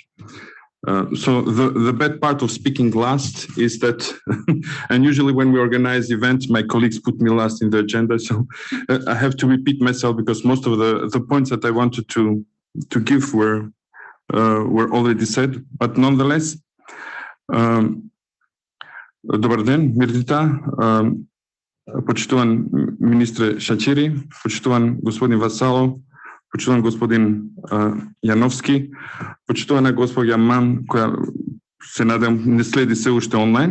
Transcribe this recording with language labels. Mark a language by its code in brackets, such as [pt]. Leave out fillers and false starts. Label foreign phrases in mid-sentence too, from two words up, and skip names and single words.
[en] So the bad part of speaking last is that, and usually when we organize events, my colleagues put me last in the agenda, so I have to repeat myself because most of the points that I wanted to give were already said. But nonetheless, [mk] добър ден, мирнита, почитуван министре Shaqiri, почитуван господин Vassallo, почитуван господин Janowsky, почитувана госпожа Ман, која се надам не следи се уште онлайн.